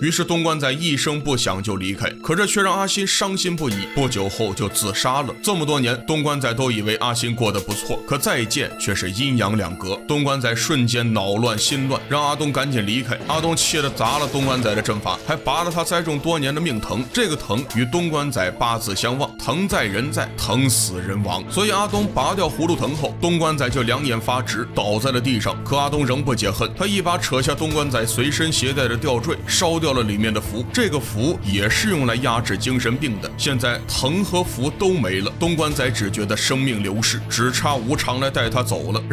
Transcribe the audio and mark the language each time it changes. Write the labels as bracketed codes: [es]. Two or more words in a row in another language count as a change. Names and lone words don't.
[zh] 於是東莞仔一聲不響就離開，可這卻讓阿欣傷心不已，不久後就自殺了。這麼多年，東莞仔都以為阿欣過得不錯，可再見卻是陰陽兩隔。東莞仔瞬間惱亂心亂，讓阿東趕緊離開。阿東氣得砸了東莞仔的陣法，還拔了他栽種多年的命藤，這個藤與東莞仔八字相望，疼在人在，疼死人亡。所以阿东拔掉葫芦藤后，东关仔就两眼发直，倒在了地上。可阿东仍不解恨，他一把扯下东关仔随身携带的吊坠，烧掉了里面的符。这个符也是用来压制精神病的。现在藤和符都没了，东关仔只觉得生命流逝，只差无常来带他走了。